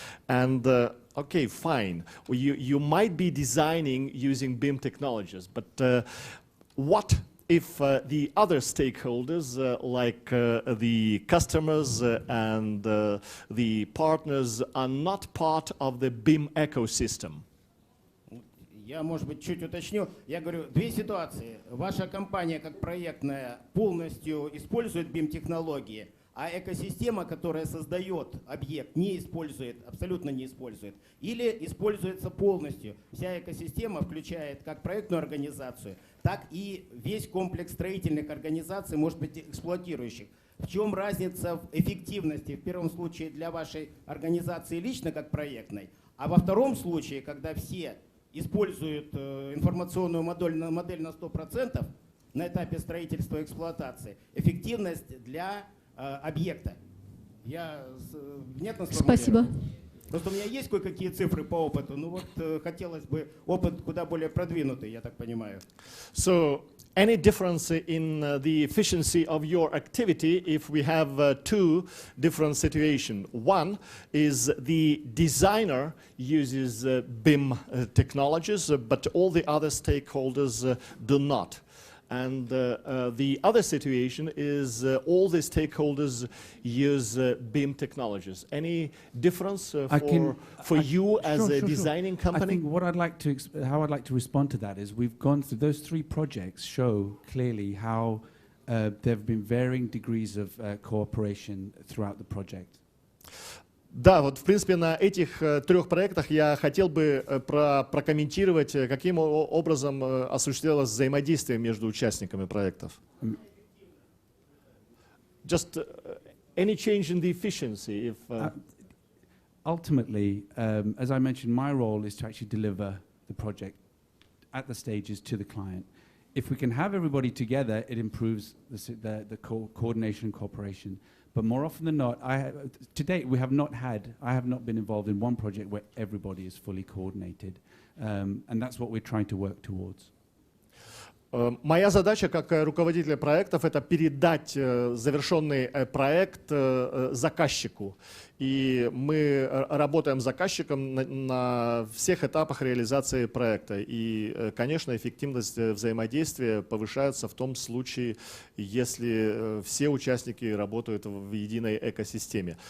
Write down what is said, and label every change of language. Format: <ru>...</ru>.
<en>And okay, fine, you might be designing using BIM technologies, but what if the other stakeholders, like the customers and the partners, are not part of the BIM ecosystem?</en> <ru>Я, может быть, чуть уточню. Я говорю, две ситуации. Ваша компания, как проектная, полностью использует BIM-технологии, а экосистема, которая создает объект, не использует, абсолютно не использует. Или используется полностью. Вся экосистема включает как проектную организацию, так и весь комплекс строительных организаций, может быть, эксплуатирующих. В чем разница в эффективности в первом случае для вашей организации лично, как проектной, а во втором случае, когда все используют информационную модель на 100% на этапе строительства и эксплуатации, эффективность для объекта. Я внятно сформулировал? Спасибо. Просто у меня есть кое-какие цифры по опыту, но вот хотелось бы опыт куда более продвинутый, я так понимаю.</ru> <en>So, any difference in the efficiency of your activity if we have two different situations? One is the designer uses BIM technologies, but all the other stakeholders do not. And the other situation is all the stakeholders use BIM technologies. Any difference for you as a designing company? I think what I'd like to, how I'd like to respond to that is we've gone through those three projects show clearly how there have been varying degrees of cooperation throughout the project.</en> <ru>Да, вот в принципе на этих трех проектах я хотел бы прокомментировать, каким образом осуществлялось взаимодействие между участниками проектов.</ru> <en>Just any change in the efficiency if ultimately, as I mentioned, my role is to actually deliver the project at the stages to the client. If we can have everybody together, it improves the coordination and cooperation. But more often than not, to date, I have not been involved in one project where everybody is fully coordinated. And that's what we're trying to work towards.</en> <ru>Моя задача как руководителя проектов — это передать завершенный проект заказчику. И мы работаем с заказчиком на всех этапах реализации проекта. И, конечно, эффективность взаимодействия повышается в том случае, если все участники работают в единой экосистеме.</ru>